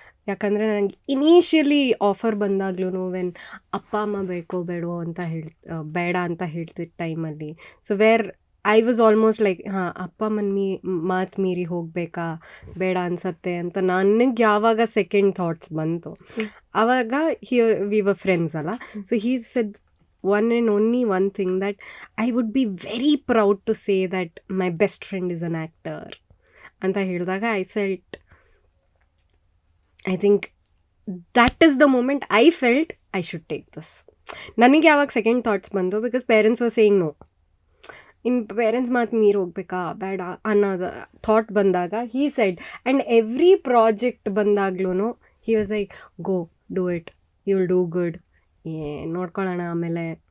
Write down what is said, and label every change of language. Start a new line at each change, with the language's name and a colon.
Kannada: ಯಾಕಂದರೆ ನನಗೆ initially offer ಬಂದಾಗ್ಲೂ when ಅಪ್ಪ ಅಮ್ಮ ಬೇಕೋ ಬೇಡೋ ಅಂತ ಬೇಡ ಅಂತ ಹೇಳ್ತಿದ್ದ ಟೈಮಲ್ಲಿ,
English: so where I was almost like
Kannada: ಅಪ್ಪ ಅಮ್ಮನ ಮಾತು ಮೀರಿ ಹೋಗಬೇಕಾ ಬೇಡ ಅನ್ಸತ್ತೆ ಅಂತ ನನಗೆ ಯಾವಾಗ ಸೆಕೆಂಡ್ ಥಾಟ್ಸ್ ಬಂತು, ಆವಾಗ
English: we were friends
Kannada: ಅಲ್ಲ.
English: so he said one and only one thing, that I would be very proud to say that my best friend is an actor
Kannada: ಅಂತ ಹೇಳಿದಾಗ
English: I said it. I think that is the moment I felt I should take this.
Kannada: ನನಗೆ ಯಾವಾಗ second thoughts ಬಂದು,
English: because parents were saying no,
Kannada: ಇನ್ನು parents ಮಾತು ಮೀರಿ ಹೋಗ್ಬೇಕಾ ಬೇಡ ಅನ್ನೋದು ಥಾಟ್ ಬಂದಾಗ he said, and every project ಬಂದಾಗ್ಲೂ
English: he was like go do it, you will do good,
Kannada: ನೋಡ್ಕೊಳ್ಳೋಣ ಆಮೇಲೆ.